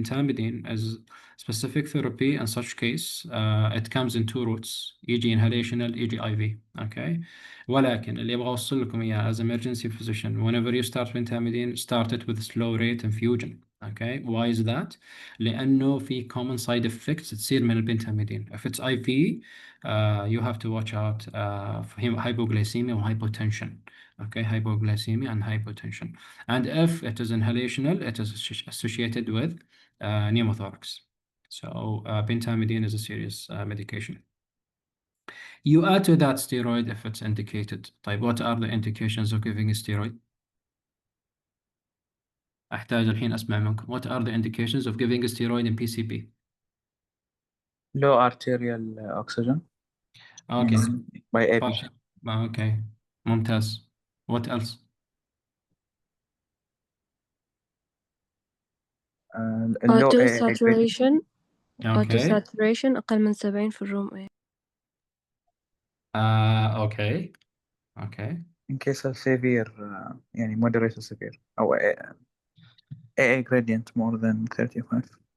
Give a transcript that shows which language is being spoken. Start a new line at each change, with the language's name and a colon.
English: Pentamidine is specific therapy in such case. It comes in two routes, e.g. inhalational, e.g. IV. Okay,
Arabic: ولكن اللي ابغى اوصل لكم اياه
English: as emergency physician, whenever you start pentamidine, start it with slow rate infusion. Okay, why is that?
Arabic: لأنه في
English: common side effects
Arabic: تصير من البنتاميدين.
English: If it's IV, you have to watch out for hypoglycemia or hypotension. Okay, hypoglycemia and hypotension. And if it is inhalational, it is associated with pneumothorax. So pentamidine is a serious medication. You add to that steroid if it's indicated. طيب, what are the indications of giving a steroid?
Arabic: أحتاج الحين أسمع منكم.
English: What are the indications of giving a steroid in PCP? low arterial oxygen Okay. by ABG. Okay. ممتاز. What else? low auto AA gradient. saturation auto Okay.
Arabic: saturation أقل من 70 في الروم A.
English: Okay. Okay. in case of severe يعني moderate to severe أو AA gradient more than 35.